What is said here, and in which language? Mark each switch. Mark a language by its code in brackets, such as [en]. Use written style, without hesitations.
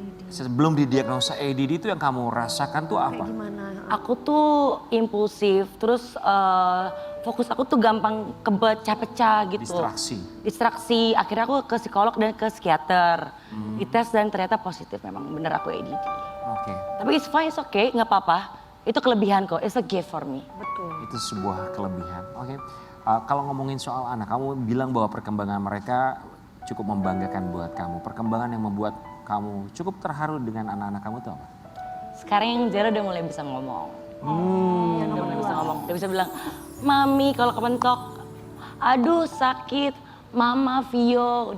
[id] Sebelum didiagnosa ADD itu yang kamu rasakan tuh apa? Gimana? Aku tuh impulsif, terus fokus aku tuh gampang kepecah-pecah gitu. Distraksi. Akhirnya aku ke psikolog dan ke psikiater. Dites dan ternyata positif, memang bener aku ADD. Oke. Tapi [en] it's fine, it's okay, [id] nggak apa-apa. Itu kelebihan kok, [en] it's a gift for me. [id] Betul. Itu sebuah kelebihan. Oke. Kalau ngomongin soal anak, kamu bilang bahwa perkembangan mereka cukup membanggakan buat kamu. Perkembangan yang membuat kamu cukup terharu dengan anak-anak kamu itu apa? Sekarang yang Zara udah mulai bisa ngomong. Udah mulai bisa ngomong. Dia bisa bilang, Mami kalau kepentok, aduh sakit, Mama Vio.